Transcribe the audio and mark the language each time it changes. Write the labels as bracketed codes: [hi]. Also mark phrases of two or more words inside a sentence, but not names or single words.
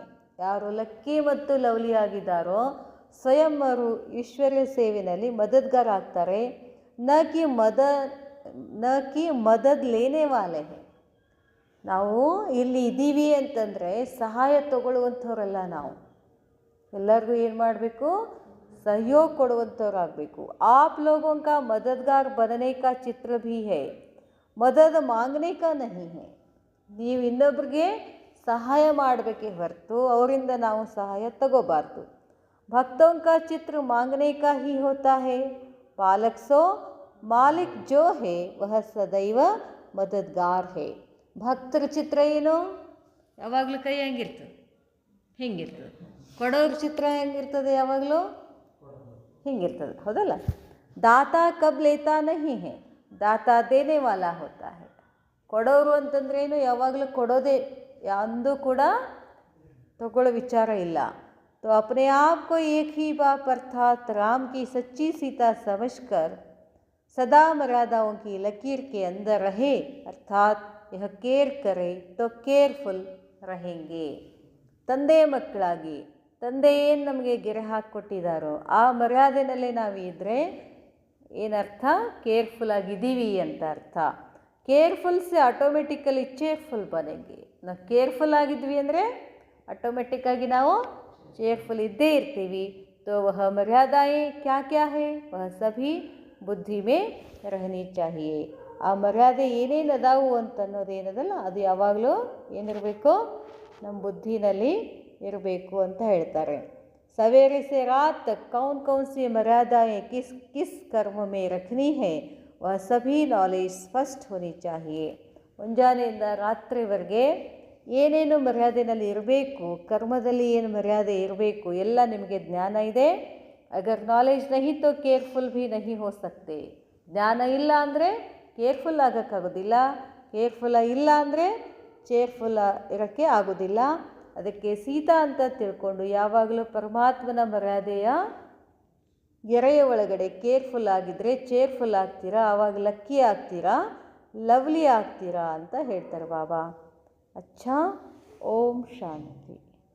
[kn] ಯಾರು ಲಕ್ಕಿ ಮತ್ತು ಲವ್ಲಿ ಆಗಿದ್ದಾರೋ ಸ್ವಯಂ ಅವರು ಈಶ್ವರ್ಯ ಸೇವೆಯಲ್ಲಿ ಮದದ್ಗಾರ ಆಗ್ತಾರೆ. [hi] न कि मदद लेने वाले हैं. [kn] ನಾವು ಇಲ್ಲಿ ಇದ್ದೀವಿ ಅಂತಂದರೆ ಸಹಾಯ ತಗೊಳ್ಳುವಂಥವ್ರಲ್ಲ, ನಾವು ಎಲ್ಲರಿಗೂ ಏನು ಮಾಡಬೇಕು? ಸಹಯೋಗ ಕೊಡುವಂಥವ್ರಾಗಬೇಕು. [hi] आप लोगों का मददगार बनने का चित्र भी है, मदद मांगने का नहीं है. [kn] ನೀವು ಇನ್ನೊಬ್ರಿಗೆ ಸಹಾಯ ಮಾಡಬೇಕೇ ಹೊರತು ಅವರಿಂದ ನಾವು ಸಹಾಯ ತಗೋಬಾರ್ದು. [hi] भक्तों का चित्र मांगने का ही होता है, पालक सो मालिक जो है वह सदैव मददगार है. [kn] ಭಕ್ತರ ಚಿತ್ರ ಏನು? ಯಾವಾಗಲೂ ಕೈ ಹೆಂಗಿರ್ತದೆ? ಹಿಂಗಿರ್ತದೆ. ಕೊಡೋರ ಚಿತ್ರ ಹೆಂಗಿರ್ತದೆ? ಯಾವಾಗಲೂ ಹಿಂಗಿರ್ತದೆ, ಹೌದಲ್ಲ? [hi] दाता कब लेता नहीं है, दाता देने वाला होता है. [kn] ಕೊಡೋರು ಅಂತಂದ್ರೇನು? ಯಾವಾಗಲೂ ಕೊಡೋದೇ, ಅಂದೂ ಕೂಡ ತಗೊಳ್ಳೋ ವಿಚಾರ ಇಲ್ಲ. [hi] तो अपने आप को एक ही बाप अर्थात राम की सच्ची सीता समझकर सदा मर्यादाओं की लकीर के अंदर रहे, अर्थात यह केयर करे तो केयरफुल रहेंगे. [kn] ತಂದೆ ಮಕ್ಕಳಾಗಿ ತಂದೆ ಏನು ನಮಗೆ ಗೆರೆ ಹಾಕಿಕೊಟ್ಟಿದ್ದಾರೋ ಆ ಮರ್ಯಾದೆನಲ್ಲೇ ನಾವು ಇದ್ದರೆ ಏನರ್ಥ? ಕೇರ್ಫುಲ್ ಆಗಿದ್ದೀವಿ ಅಂತ ಅರ್ಥ. [hi] केयरफुल से ऑटोमेटिकली चेयरफुल बनेंगे. [kn] ನಾವು ಕೇರ್ಫುಲ್ ಆಗಿದ್ವಿ ಅಂದರೆ ಆಟೋಮೆಟಿಕ್ಕಾಗಿ ನಾವು ಚೇರ್ಫುಲ್ ಇದ್ದೇ ಇರ್ತೀವಿ. [hi] तो वह मर्यादाएं क्या क्या है? वह सभी बुद्धि में रहनी चाहिए. [kn] ಆ ಮರ್ಯಾದೆ ಏನೇನು ಅದಾವು ಅಂತ ಅನ್ನೋದೇನದಲ್ಲ ಅದು ಯಾವಾಗಲೂ ಏನಿರಬೇಕು? ನಮ್ಮ ಬುದ್ಧಿನಲ್ಲಿ ಇರಬೇಕು ಅಂತ ಹೇಳ್ತಾರೆ. [hi] सवेरे से रात तक कौन कौन सी मर्यादाएं किस किस कर्म में रखनी है वह सभी नॉलेज स्पष्ट होनी चाहिए. [kn] ಮುಂಜಾನೆಯಿಂದ ರಾತ್ರಿವರೆಗೆ ಏನೇನು ಮರ್ಯಾದೆಯಲ್ಲಿ ಇರಬೇಕು, ಕರ್ಮದಲ್ಲಿ ಏನು ಮರ್ಯಾದೆ ಇರಬೇಕು ಎಲ್ಲ ನಿಮಗೆ ಜ್ಞಾನ ಇದೆ. [hi] अगर नॉलेज नहीं तो केयरफुल भी नहीं हो सकते. [kn] ಜ್ಞಾನ ಇಲ್ಲ ಅಂದರೆ ಕೇರ್ಫುಲ್ ಆಗೋಕ್ಕಾಗೋದಿಲ್ಲ, ಕೇರ್ಫುಲ್ಲ ಇಲ್ಲ ಅಂದರೆ ಚೇರ್ಫುಲ್ಲ ಇರೋಕ್ಕೆ ಆಗೋದಿಲ್ಲ. ಅದಕ್ಕೆ ಸೀತಾ ಅಂತ ತಿಳ್ಕೊಂಡು ಯಾವಾಗಲೂ ಪರಮಾತ್ಮನ ಮರ್ಯಾದೆಯ ಗೆರೆಯ ಒಳಗಡೆ ಕೇರ್ಫುಲ್ ಆಗಿದ್ದರೆ ಚೇರ್ಫುಲ್ ಆಗ್ತೀರಾ, ಆವಾಗ ಲಕ್ಕಿ ಆಗ್ತೀರಾ, ಲವ್ಲಿ ಆಗ್ತೀರಾ ಅಂತ ಹೇಳ್ತಾರೆ ಬಾಬಾ. [hi] अच्छा, ओम शांति.